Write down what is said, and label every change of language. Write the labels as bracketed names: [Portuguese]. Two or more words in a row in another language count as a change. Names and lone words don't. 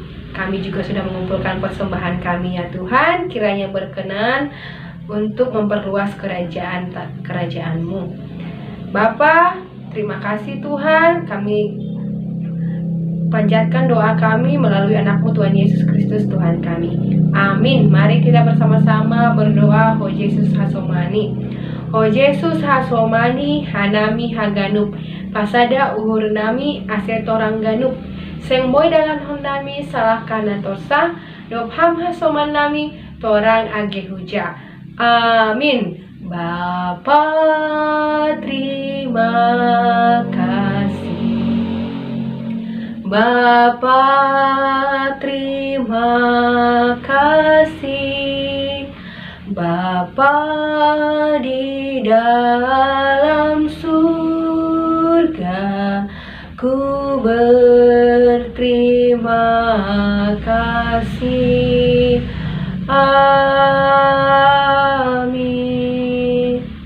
[Indonesian] Kami juga sudah mengumpulkan persembahan kami ya Tuhan, kiranya berkenan untuk memperluas kerajaan-Mu. Bapa, terima kasih Tuhan, kami panjatkan doa kami melalui anak-Mu Tuhan Yesus Kristus Tuhan kami. Amin. Mari kita bersama-sama berdoa. [Batak Simalungun] Ho Yesus hasomani, Ho Yesus hasomani, hanami haganup, pasada uhur nami asetorang ganup, seng boy dalam hondami salah kana torsa, dopham hasoman nami torang age huja. [Indonesian] Amin. Bapa, terima kasih. Bapa, terima kasih. Bapa di dalam surga, ku berterima kasih. Amin.